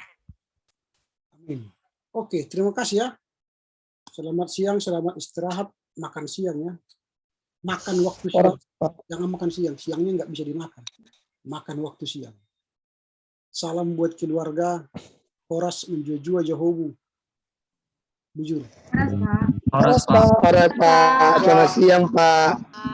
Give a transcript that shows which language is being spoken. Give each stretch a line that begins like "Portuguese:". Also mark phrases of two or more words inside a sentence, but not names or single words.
Indonesian: Amin. Oke, terima kasih ya. Selamat siang, selamat istirahat, makan siang ya. Makan waktu siang. Jangan makan siang, siangnya nggak bisa dimakan. Makan waktu siang. Salam buat keluarga.
Batak Karo: Horas menjujua Jahobu. Bujur.
Indonesian: Horas, Pak. Horas, Pak. Selamat siang, Pak.